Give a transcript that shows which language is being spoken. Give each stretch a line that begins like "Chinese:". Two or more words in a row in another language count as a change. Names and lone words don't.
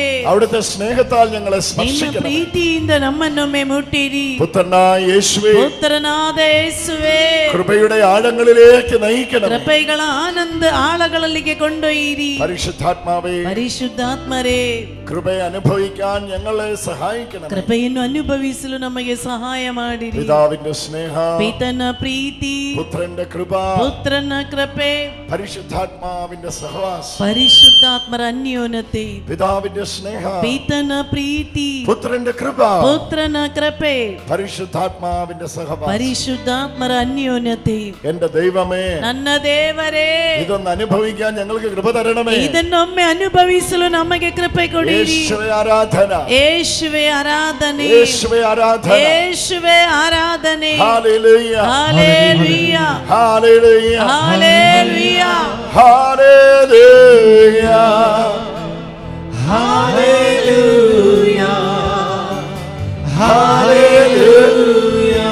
Malayalam: അവിടുത്തെ സ്നേഹത്താൽ ഞങ്ങളെ
Kannada: ನಿನ್ನ
Malayalam: സ്പർശിക്കണം.
Kannada: ಪ್ರೀತಿಯಿಂದ ನಮ್ಮನ್ನೊಮ್ಮೆ ಮುಟ್ಟಿರಿ.
Malayalam: പുത്രനായ യേശുവേ,
Kannada: ಪುತ್ರನಾದ ಯೇಸುವೇ,
Malayalam: കൃപയുടെ ആഴങ്ങളിലേക്ക് നയിക്കണം.
Kannada: ಕೃಪೆಗಳ ಆನಂದ ಆಳಗಳಲ್ಲಿಗೆ ಕೊಂಡೊಯ್ಯಿರಿ.
Malayalam: പരിശുദ്ധാത്മാവേ,
Kannada: ಪರಿಶುದ್ಧಾತ್ಮರೇ,
Malayalam: കൃപയെ അനുഭവിക്കാൻ ഞങ്ങളെ സഹായിക്കണം.
Kannada: ಕೃಪೆಯನ್ನು ಅನುಭವಿಸಲು ನಮಗೆ ಸಹಾಯ ಮಾಡಿರಿ.
Malayalam: പിതാവിന്റെ സ്നേഹം,
Kannada: ಪಿತನ ಪ್ರೀತಿ,
Malayalam: പുത്രന്റെ കൃപ,
Kannada: ಪುತ್ರನ ಕೃಪೆ,
Malayalam: പരിശുദ്ധാത്മാവിന്റെ സഹവാസം,
Kannada: ಪರಿಶುದ್ಧಾತ್ಮರ ಅನ್ಯೋನ್ಯತೆ,
Malayalam: പിതാവിന്റെ സ്നേഹം,
Kannada: ಪಿತನ ಪ್ರೀತಿ,
Malayalam: പുത്രന്റെ കൃപ,
Kannada: ಪುತ್ರನ ಕೃಪೆ,
Malayalam: പരിശുദ്ധാത്മാവിന്റെ സഹവാസം.
Kannada: ಪರಿಶುದ್ಧಾತ್ಮರ ಅನ್ಯೋನ್ಯತೆ.
Malayalam: എന്റെ ദൈവമേ,
Kannada: ನನ್ನ ದೇವರೇ,
Malayalam: ഇതൊന്ന് അനുഭവിക്കാൻ ഞങ്ങൾക്ക് കൃപ തരണമേ.
Kannada: ಇದನ್ನೊಮ್ಮೆ ಅನುಭವಿಸಲು ನಮಗೆ ಕೃಪೆ ಕೊಡಿರಿ.
Malayalam: യേശുവേ ആരാധന,
Kannada: ಯೇಸುವೆ ಆರಾಧನೆ,
Malayalam: യേശുവേ ആരാധന.
Kannada: ಯೇಸುವೆ ಆರಾಧನೆ.
Malayalam: ഹല്ലേലൂയ,
Kannada: ಹಲ್ಲೆಲೂಯ,
Malayalam: ഹല്ലേലൂയ,
Kannada: ಹಲ್ಲೆಲೂಯ,
Malayalam: ഹല്ലേലൂയ,
English: Hallelujah. Hallelujah.